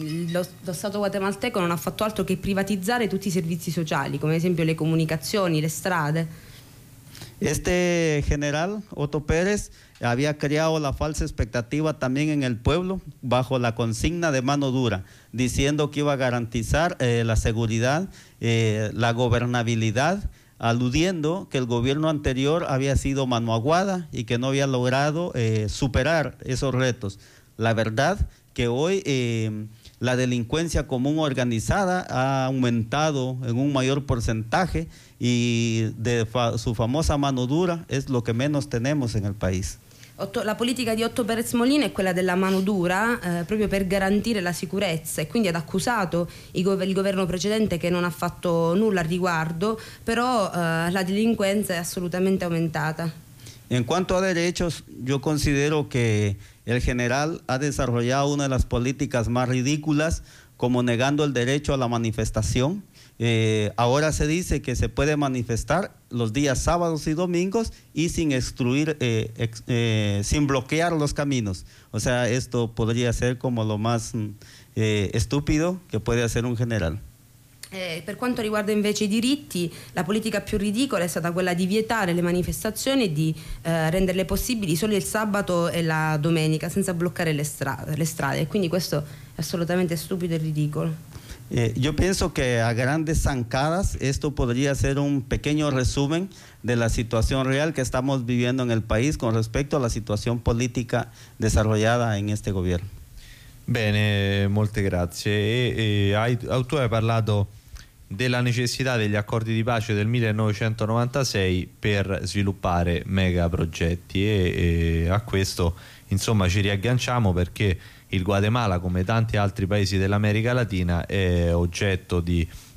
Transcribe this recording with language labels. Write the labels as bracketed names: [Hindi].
[Italian] Lo Stato guatemalteco non ha fatto altro che privatizzare tutti i servizi sociali, come ad esempio le comunicazioni, le strade. [Spanish] Este general Otto Pérez había creado la falsa expectativa también en el pueblo bajo la consigna de mano dura, diciendo que iba a garantizar la seguridad, la gobernabilidad, aludiendo que el gobierno anterior había sido mano aguada y que no había logrado superar esos retos. La verdad que hoy la delincuencia común organizada ha aumentado en un mayor porcentaje y de su famosa mano dura es lo que menos tenemos en el país. La politica di Otto Pérez Molina è quella della mano dura proprio per garantire la sicurezza e quindi ha accusato il governo precedente che non ha fatto nulla al riguardo, però la delinquenza è assolutamente aumentata. En cuanto a derechos, yo considero que el general ha desarrollado una de las políticas más ridículas, como negando el derecho a la manifestación. Ahora se dice que se puede manifestar los días sábados y domingos y sin excluir, sin bloquear los caminos. O sea, esto podría ser como lo más estúpido que puede hacer un general. [Italian] Per quanto riguarda invece i diritti, la politica più ridicola è stata quella di vietare le manifestazioni e di renderle possibili solo il sabato e la domenica, senza bloccare le strade. Quindi questo è assolutamente stupido e ridicolo. [Spanish] Yo pienso que a grandes zancadas esto podría ser un pequeño resumen de la situación real que estamos viviendo en el país con respecto a la situación política desarrollada en este gobierno. [Italian] Bene, molte grazie. Tu hai parlato della necessità degli accordi di pace del 1996 per sviluppare mega progetti e a questo insomma ci riagganciamo, perché il Guatemala, come tanti altri paesi dell'America Latina, è oggetto di